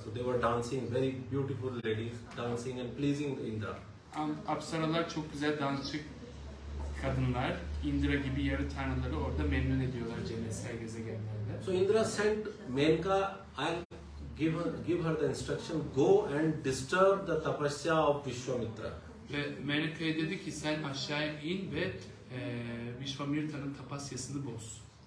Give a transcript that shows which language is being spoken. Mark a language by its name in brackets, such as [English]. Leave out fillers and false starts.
[English] So they were dancing, very beautiful ladies dancing and pleasing Indra. [Turkish] Apsaralar çok güzel dansçı kadınlar, Indra gibi yarı tanrıları orada memnun ediyorlar cennetsel gezegenlerde. [English] So Indra sent Menka, I'll give her the instruction, go and disturb the tapasya of Vishwamitra. [Turkish] Ve Meneka'ya dedi ki sen aşağıya in ve Vishwamitra'nın tapasyasını boz.